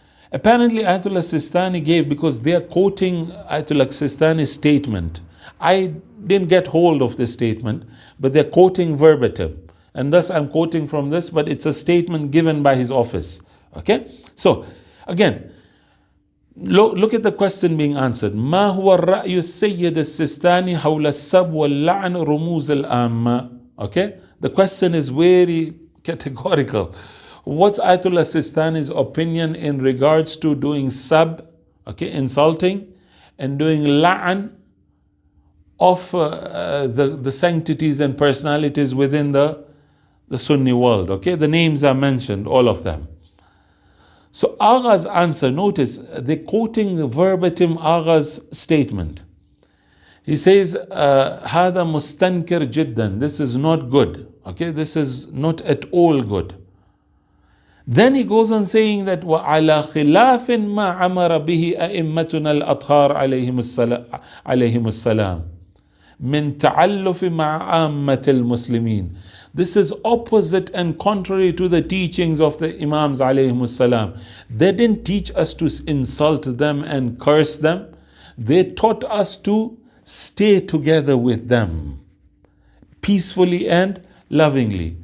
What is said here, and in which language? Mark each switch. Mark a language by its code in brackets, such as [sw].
[en] Apparently Ayatollah Sistani gave, because they are quoting Ayatollah Sistani's statement. I didn't get hold of this statement, but they're quoting verbatim. And thus I'm quoting from this, but it's a statement given by his office. Okay? So, again, look at the question being answered. [ar] ما هو الرأي السيد السيستاني حول السب واللعن رموز العامة. [en] Okay? The question is very categorical. What's Ayatollah Sistani's opinion in regards to doing sab, okay, insulting, and doing la'an of the sanctities and personalities within the the Sunni world. Okay, the names are mentioned, all of them. So Agha's answer, notice they're quoting verbatim Agha's statement. He says, [ar] هذا مستنكر جدا. [en] This is not good. Okay, this is not at all good. Then he goes on saying that [ar] وعلى خلاف ما أمر به أئمتنا الأطهار عليهم السلام من تعلف مع عامة المسلمين. [en] This is opposite and contrary to the teachings of the Imams alayhim salam. They didn't teach us to insult them and curse them. They taught us to stay together with them peacefully and lovingly.